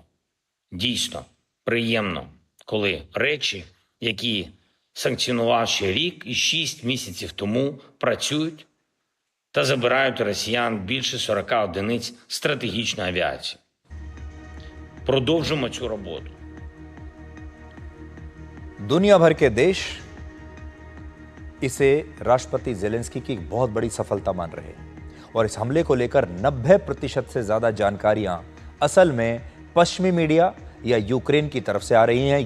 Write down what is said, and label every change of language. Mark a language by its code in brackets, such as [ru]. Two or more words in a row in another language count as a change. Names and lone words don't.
[uk] Дійсно, приємно, коли речі, які санкціонував ще рік і 6 місяців тому, працюють та забирають у росіян більше 40 одиниць стратегічної авіації. Продовжимо цю роботу. [hi] दुनिया भर के देश इसे राष्ट्रपति ज़ेलेंस्की की एक बहुत बड़ी सफलता मान रहे हैं, और इस हमले को लेकर 90% से ज्यादा जानकारियां असल में पश्चिमी मीडिया या यूक्रेन की तरफ से आ रही हैं।